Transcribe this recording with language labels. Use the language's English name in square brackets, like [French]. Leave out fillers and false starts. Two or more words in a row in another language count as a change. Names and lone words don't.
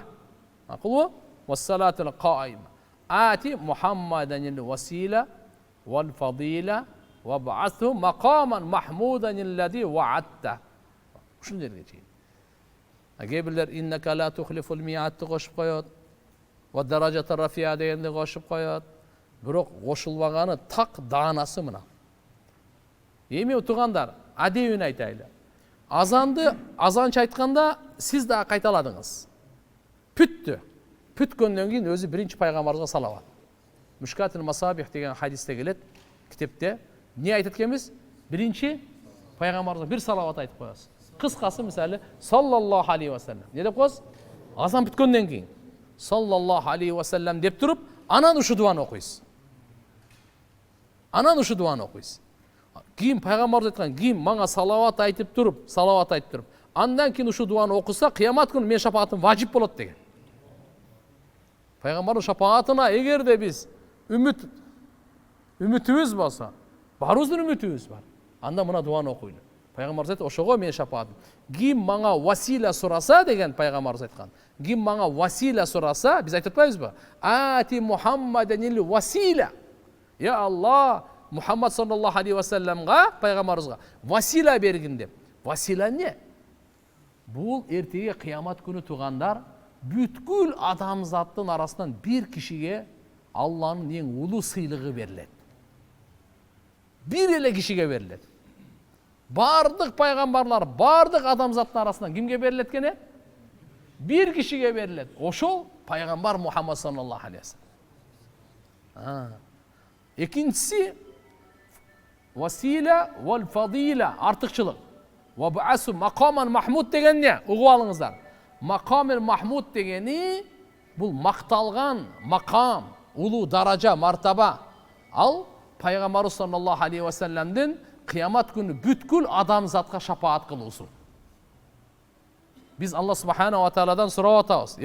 [Arabic] أقول والصلاة القائمة آت محمدًا الوسيلة والفضيلة وابعثه مقامًا محمودًا الذي وعدته. [Kyrgyz] Ушул жерге чейин. Кээбирлер [Arabic] إنك لا تخلف الميعاد [Kyrgyz] кошуп коёт. [Arabic] والدرجة الرفيعة [Kyrgyz] дегенди кошуп коёт. Бирок кошулбаганы так даанасы мына. Эми утугандар, адебин айтайлы. Азанды азанчы айтканда сиз да кайталадыңыз. Бүттү. Бүткөндөн кийин өзү биринчи пайгамбарга салават. Мушкатул Масабих деген хадисте келет, китепте. Не айтат экенбиз? Биринчи пайгамбарга бир салават айтып коесуз. Кыскасы мисалы [Arabic] صلى الله عليه وسلم. [Kyrgyz] Не деп коебуз? Азан бүткөндөн кийин [Arabic] صلى الله عليه وسلم [Kyrgyz] деп туруп, анан ушу дуаны окуйсуз. Анан ушу дуаны окуйсуз. Кийин пайгамбарыбыз айткан, кийин мага салават айтып туруп, андан кийин ушу дуаны окуса, кыямат күнү мен шапаатым важип болот деген. Пайгамбардын шапаатына эгерде биз үмүтүбүз болсо, баарыбыздын үмүтүбүз бар. Анда мына дуаны окуйлу. Пайгамбарыбыз айтты, ошого мен шапаатым. Ким мага васила сураса деген пайгамбарыбыз айткан. Ким мага васила сураса, биз айтып атпайбызбы? [Arabic] آت محمدًا الوسيلة. يا الله, [Kyrgyz] Мухаммад [Arabic] صلى الله عليه وسلم, [Kyrgyz] пайгамбарыбызга васила бергин деп. Васила не? Бул эртеге кыямат күнү туугандар, бүткүл адамзаттын арасынан бир кишиге Алланын эң улуу сыйлыгы берилет. Бир эле кишиге берилет. Бардык пайгамбарлар, бардык адамзаттын арасынан кимге берилет экен? Бир кишиге берилет. Ошол пайгамбар Мухаммад [Arabic] صلى الله عليه وسلم. [Kyrgyz] Экинчиси [Arabic] الوسيلة والفضيلة, [Kyrgyz] артыкчылык. [Arabic] وابعثه مقامًا محمودًا [Kyrgyz] деген не? Угуп алыңыздар. [Arabic] المقام المحمود [Kyrgyz] дегени бул макталган макам, улуу даража, мартаба. Ал пайгамбарыбыз [Arabic] صلى الله عليه وسلم [Kyrgyz] кыямат күнү бүткүл адамзатка шапаат кылуусу. Биз [Arabic] الله سبحانه وتعالى [Kyrgyz] сурап атабыз.